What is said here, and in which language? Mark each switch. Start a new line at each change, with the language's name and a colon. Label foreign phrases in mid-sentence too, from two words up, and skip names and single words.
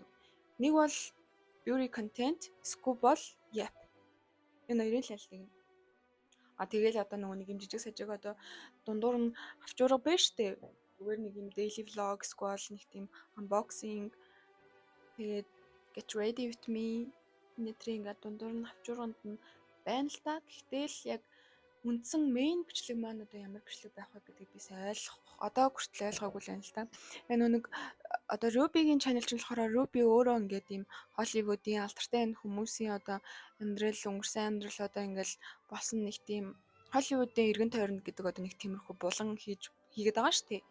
Mongolian: Нэг бол
English: beauty content,
Mongolian: эсвэл бол yap. Энэ хоёрын л ялдаг юм. Тэгэл одоо нэг юм жижиг сажиг одоо дундуур нь авчурга байна штэ. Зүгээр нэг юм
English: daily vlog,
Mongolian: эсвэл нэг тийм unboxing. Тэгээд
English: get ready with me
Mongolian: нэтрийн ингээд дундуур нь авчурганд нь байна л та. Гэхдээ л яг үндсэн main бичлэг маань одоо ямар бичлэг байх вэ гэдгийг би сайн одоо хүртэл ойлгоогүй л байна л та. Энэ нэг одоо Ruby-гийн channel ч болохоор Ruby өөрөө ингээд ийм Hollywood-ийн алдартай энэ хүмүүсийн одоо өнгөрсөн амьдрал одоо ингээд болсон нэг тийм Hollywood-ийн эргэн тойронд гэдэг одоо нэг тиймэрхүү булан хийгээд байгаа шүү дээ.